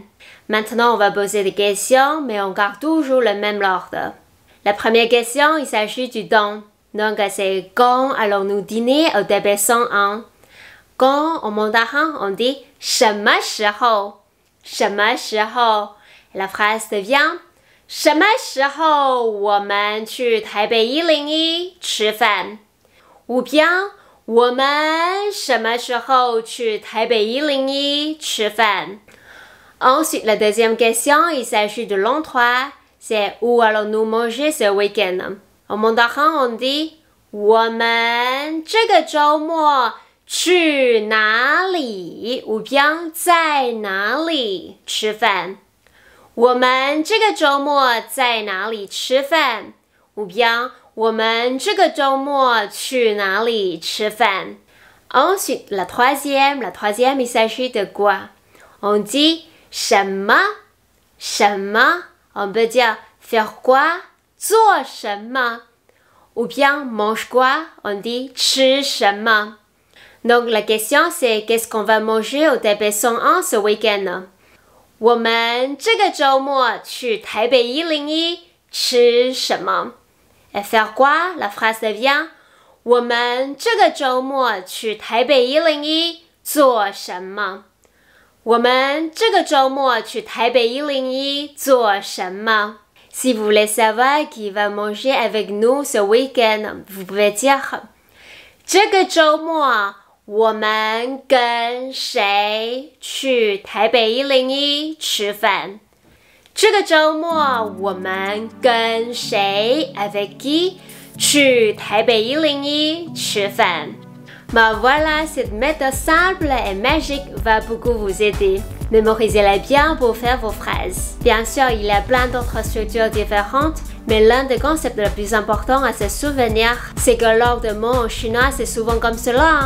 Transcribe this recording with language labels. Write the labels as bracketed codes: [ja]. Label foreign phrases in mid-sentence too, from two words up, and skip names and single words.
[fr] Maintenant, on va poser des questions, mais on garde toujours le même ordre. La première question, il s'agit du don. Donc, c'est quand allons-nous dîner au DB101? Quand, en mandarin, on dit [zh] 什么时候? 什么时候? [fr] La phrase devient [zh] 什么时候我们去台北101吃饭? [fr] Ou bien [zh] 我们什么时候去台北101吃饭? [fr] Ensuite, la deuxième question, il s'agit de Langue 3, c'est où allons-nous manger ce week-end? En mandarin, on dit [zh] 我们这个周末去哪里 [fr] ou bien [zh] 在哪里吃饭? 我们这个周末在哪里吃饭 [fr] ou bien [zh] 我们这个周末去哪里吃饭? [fr] Ensuite, la troisième, il s'agit de quoi? On dit [zh] 什么, 什么, [fr] on peut dire faire quoi, [zh] 做什么, [fr] ou bien mange quoi, on dit [zh] 吃什么. [fr] Donc la question c'est qu'est-ce qu'on va manger au DB101 ce week-end? [zh] 我们这个周末去台北101吃什么? [fr] Et faire quoi? La phrase devient [zh] 我们这个周末去台北101做什么? 我们这个周末去台北101做什么? [fr] Si vous voulez savoir qui va manger avec nous ce week-end, vous pouvez dire [zh] 这个周末我们跟谁去台北101吃饭? 这个周末我们跟谁 [fr] avec qui [zh] 去台北101吃饭? [fr] Mais voilà, cette méthode simple et magique va beaucoup vous aider. Mémorisez-la bien pour faire vos phrases. Bien sûr, il y a plein d'autres structures différentes, mais l'un des concepts les plus importants à se souvenir, c'est que l'ordre de mots en chinois, c'est souvent comme cela.